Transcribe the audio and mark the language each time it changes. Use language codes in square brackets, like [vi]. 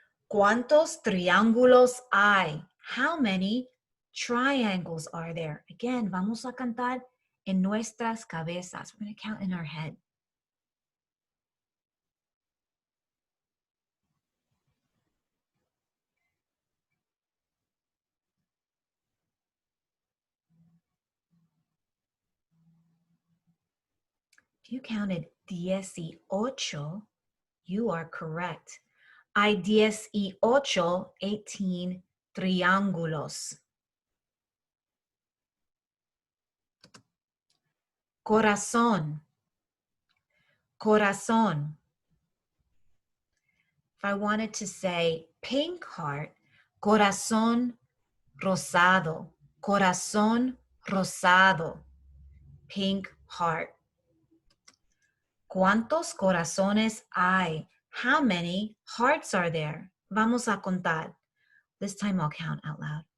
[es] ¿Cuántos triángulos hay? [en] How many triangles are there? Again, [es] vamos a cantar en nuestras cabezas. [en] We're going to count in our head. If you counted 18, you are correct. [es] Hay 18 triángulos. Corazón. Corazón. [en] If I wanted to say pink heart, [es] corazón rosado. Corazón rosado. [en] Pink heart. [es] ¿Cuántos corazones hay? [en] How many hearts are there? [es] Vamos a contar. [en] This time I'll count out loud.